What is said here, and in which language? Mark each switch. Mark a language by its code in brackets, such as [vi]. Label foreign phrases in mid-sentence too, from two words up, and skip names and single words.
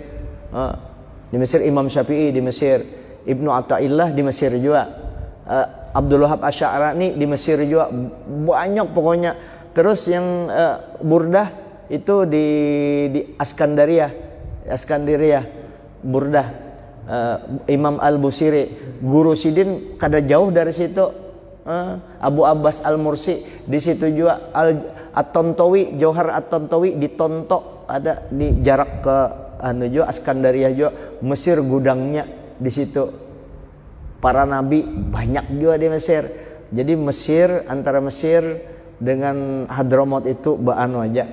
[id] Di Mesir Imam Syafi'i di Mesir, Ibnu Athaillah di Mesir juga, Abdul Wahab Asy'arani di Mesir juga, banyak pokoknya. Terus yang Burdah itu di Askandaria Burdah, Imam Al-Busiri, [bjn] guru Sidin kada jauh dari situ. [id] Abu Abbas Al-Mursi di situ juga. At-Tontowi, Johar At-Tontowi di Tonto ada, di jarak ke juga Askandaria juga. Mesir gudangnya di situ. Para nabi banyak juga di Mesir. Jadi Mesir, antara Mesir dengan Hadramaut itu baanu aja.